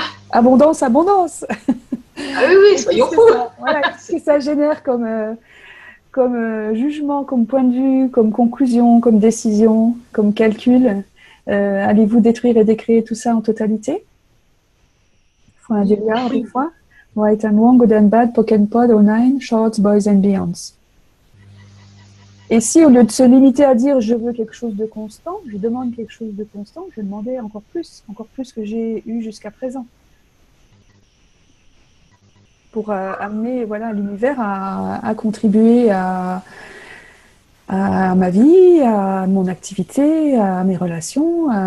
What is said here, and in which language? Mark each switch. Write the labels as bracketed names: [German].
[French] Abondance, abondance. Ah oui, soyons fous. Voilà, qu'est-ce que ça génère comme jugement, comme point de vue, comme conclusion, comme décision, comme calcul? Allez-vous détruire et décréer tout ça en totalité? Faut un délire des fois. [English] Right and wrong, good and bad, broken pod, 09, shorts, boys and beyonds. [French] Et si au lieu de se limiter à dire je veux quelque chose de constant, je demande quelque chose de constant, je vais demander encore plus que j'ai eu jusqu'à présent. pour amener l'univers à contribuer à ma vie, à mon activité, à mes relations.